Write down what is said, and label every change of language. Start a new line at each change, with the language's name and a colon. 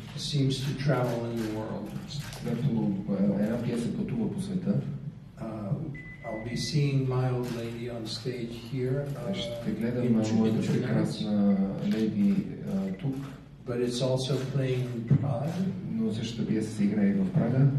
English: seems to travel in the world.
Bulgarian: Когато една пиеса пътува по света.
English: I'll be seeing my old lady on stage here.
Bulgarian: Ще гледам моята прекрасна леди тук.
English: But it's also playing in Prague.
Bulgarian: Но същата пиеса се играе в Прага.